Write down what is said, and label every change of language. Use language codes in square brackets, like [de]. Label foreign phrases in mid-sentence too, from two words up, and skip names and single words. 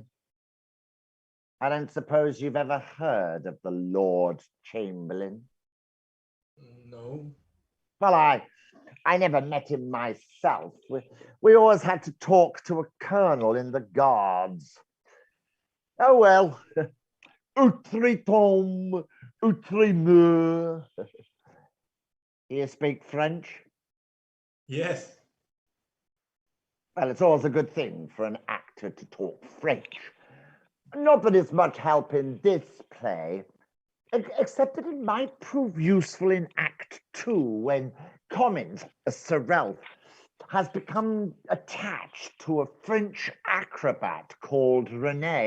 [en] I don't suppose you've ever heard of the Lord Chamberlain? No. Well, I never met him myself. We always had to talk to a colonel in the Guards. Oh, well. [fr] Outre tombe, outre meurt. [en] Do you speak French? Yes. Well, it's always a good thing for an actor to talk French. Not that it's much help in this play, except that it might prove useful in Act 2 when Commons, Sir Ralph, has become attached to a French acrobat called René.